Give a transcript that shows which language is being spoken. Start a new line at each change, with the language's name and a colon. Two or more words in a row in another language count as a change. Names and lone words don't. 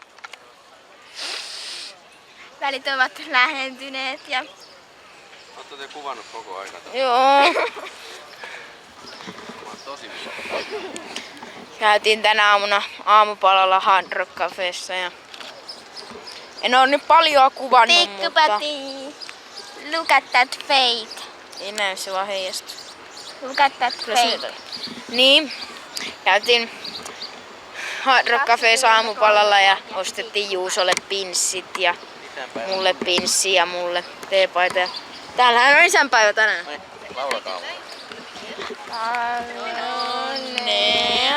Finnish: Välit ovat lähentyneet ja... Ootte te kuvannut koko ajan? Joo. Mä oon tosi hyvä. Käytiin tänä aamuna aamupalalla Hard Rock Cafeessa ja en oo nyt paljon kuvannut, mutta
English: Look at that fate.
Finnish: ei näy, se vaan heijastuu.
English: Look at that fate.
Finnish: Niin, käytiin Hard Rock Cafeessa aamupalalla ja ostettiin Juusolle pinssit ja mulle pinssi ja mulle teepaita. Ja täällähän on isänpäivä tänään. Laulakaa mulle. Onnea